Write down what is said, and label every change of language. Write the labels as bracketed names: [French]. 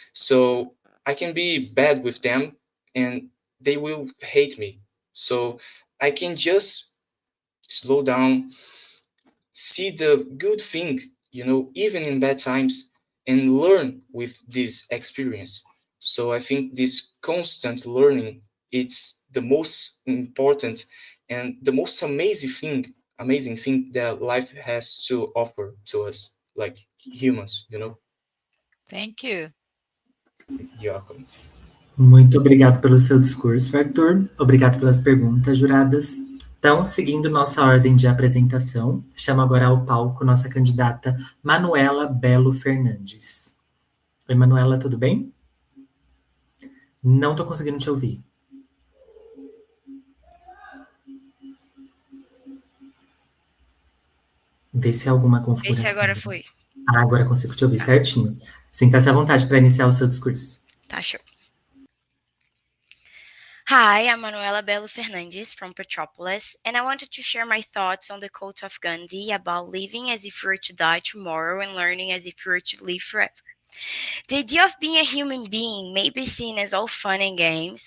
[English] So I can be bad with them and they will hate me, so I can just slow down, see the good thing, even in bad times, and learn with this experience. So I think this constant learning, it's the most important and the most amazing thing that life has to offer to us, like humans, Thank you. Yeah. [Portuguese] Muito obrigado pelo seu discurso, Arthur. Obrigado pelas perguntas, juradas. Então, seguindo nossa ordem de apresentação, chamo agora ao palco nossa candidata Manuela Belo Fernandes. Oi, Manuela, tudo bem? Não estou conseguindo te ouvir. Vê se há alguma Vê se configuração. agora foi. Ah, agora consigo te ouvir Tá, certinho. Sinta-se à vontade para iniciar o seu discurso. tá show. [English] Hi, I'm Manuela Belo Fernandes from Petropolis, and I wanted to share my thoughts on the quote of Gandhi about living as if you were to die tomorrow and learning as if you were to live forever. The idea of being a human being may be seen as all fun and games.